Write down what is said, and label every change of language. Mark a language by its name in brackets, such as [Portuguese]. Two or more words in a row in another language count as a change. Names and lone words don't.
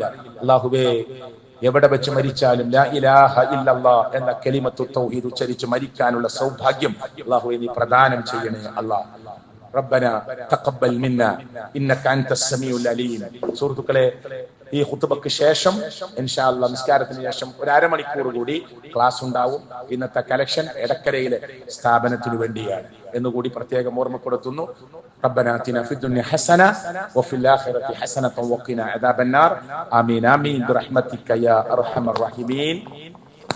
[Malayalam] അല്ലാഹുവേ, എവിടെ വെച്ച് മരിച്ചാലും [Arabic] لا إله إلا الله [Malayalam] എന്ന [Arabic] كلمة التوحيد [Malayalam] ഉച്ചരിച്ച് മരിക്കാനുള്ള സൗഭാഗ്യം അല്ലാഹുവേ നീ പ്രദാനം ചെയ്യണേ അല്ലാഹ്. [Arabic] ربنا تقبل منا إنك أنت السميع العليم. [Malayalam] സുഹൃത്തുക്കളെ, ഈ ഖുത്ബക്ക് ശേഷം [Arabic] إن شاء الله [Malayalam] നിസ്കാരത്തിന് ശേഷം ഒരു അരമണിക്കൂർ കൂടി ക്ലാസ് ഉണ്ടാവും. ഇന്നത്തെ കലക്ഷൻ എടക്കരയിലെ സ്ഥാപനത്തിനു വേണ്ടിയാണ് എന്നുകൂടി പ്രത്യേകം ഓർമ്മപ്പെടുത്തുന്നു. [Arabic] ربنا آتنا في الدنيا حسنة وفي الآخرة حسنة وقنا عذاب النار. آمين آمين برحمتك يا أرحم الراحمين.